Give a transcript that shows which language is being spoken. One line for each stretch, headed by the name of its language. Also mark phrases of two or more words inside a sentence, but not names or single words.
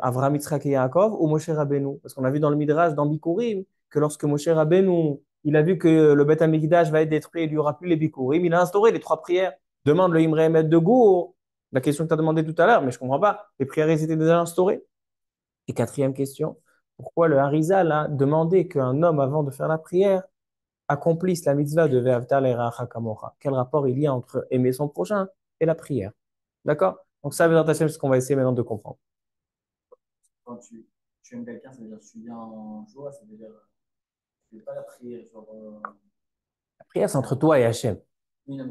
French: Avraham, Yitzhak et Yaakov ou Moshe Rabbeinu? Parce qu'on a vu dans le Midrash, dans Bikurim, que lorsque Moshe Rabbeinu, il a vu que le
Hebrew: בית המקדש
French: va être détruit, il n'y aura plus les Bikurim, il a instauré les 3 prières. Demande le Imre Emet de Gour, la question que tu as demandé tout à l'heure, mais je ne comprends pas. Les prières, elles étaient déjà instaurées. Et quatrième question, pourquoi le Harizal a demandé qu'un homme, avant de faire la prière, accomplissent la mitzvah de
Hebrew: ואהבת לרעך כמוך.
French: Quel rapport il y a entre aimer son prochain et la prière? D'accord? Donc ça, c'est ce qu'on va essayer maintenant de comprendre. quand tu aimes quelqu'un, ça veut dire que tu viens en joie, ça veut dire tu fais pas la prière, genre. La prière, c'est entre toi et Hachem. Oui, non,